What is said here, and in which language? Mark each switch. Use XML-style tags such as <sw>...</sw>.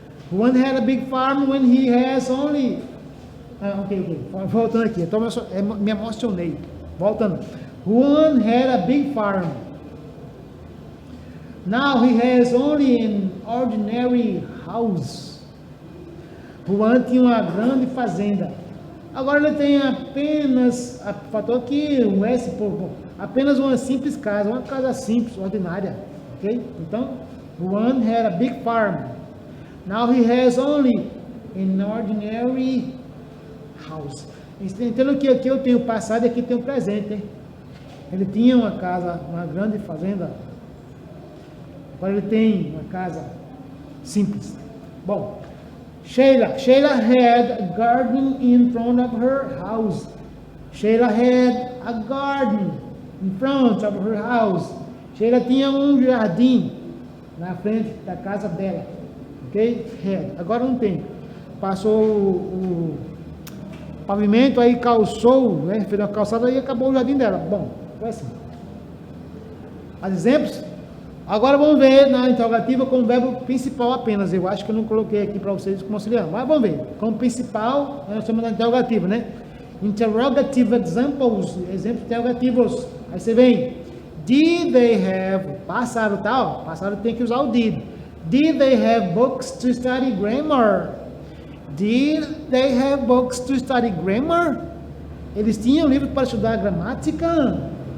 <en>Juan had a big farm when he has only... ok.</en> <pt>Voltando aqui, então me emocionei.</pt> <en>Voltando. Juan had a big farm. Now he has only an ordinary house.</en> <pt>Juan tinha uma grande fazenda. Agora ele tem apenas, faltou aqui um S, apenas uma simples casa, uma casa simples, ordinária. Ok?</pt> <en>Então, Juan had a big farm. Now he has only an ordinary house.</en> <pt>Entendo que aqui eu tenho passado e aqui tenho presente. Hein? Ele tinha uma casa, uma grande fazenda. Agora ele tem uma casa simples.</pt> <en>Bom, Sheila had a garden in front of her house. Sheila had a garden in front of her house.</en> <pt>Sheila tinha um jardim na frente da casa dela. Ok? Had. Agora não tem. Passou o pavimento, aí calçou, né? Fez uma calçada e acabou o jardim dela. Bom, foi assim. Os exemplos? Agora vamos ver na interrogativa com o verbo principal apenas. Eu acho que eu não coloquei aqui para vocês como auxiliar, mas vamos ver. Como principal, nós chamamos de interrogativa, né?</pt> <en>Interrogative examples,</en> <pt>exemplos interrogativos. Aí você vem,</pt> <en>did they have,</en> <pt>passado tal, passado tem que usar o did.</pt> <en>Did they have books to study grammar? Did they have books to study grammar?</en> <pt>Eles tinham livros para estudar gramática?</pt>